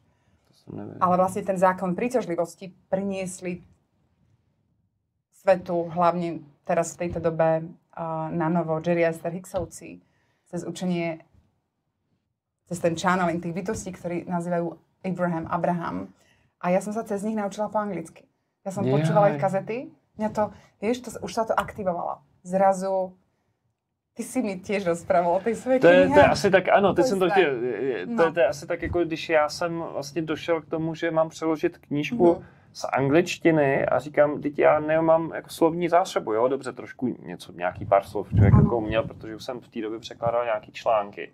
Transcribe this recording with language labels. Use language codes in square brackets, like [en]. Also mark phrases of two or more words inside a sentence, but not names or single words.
[sk] Ale vlastne ten zákon príťažlivosti priniesli svetu, hlavne teraz v tejto dobe na novo Jerry a Esther Hicksovci cez učenie, cez ten channeling tých bytostí, ktorí nazývajú Abraham. A ja som sa cez nich naučila po anglicky. Ja som počúvala ich kazety. Mňa to, vieš, už sa to aktivovalo. Zrazu ty si mi tiež rozprával o tej svojej knihe. [cs] To je asi tak, ano, teď jsem to chtěl. To je asi tak, jako když já jsem vlastně došel k tomu, že mám přeložit knížku z angličtiny a říkám, teď já nemám jako slovní zásobu, jo, dobře, trošku nějaký pár slov člověk jako měl, protože už jsem v té době překládal nějaký články.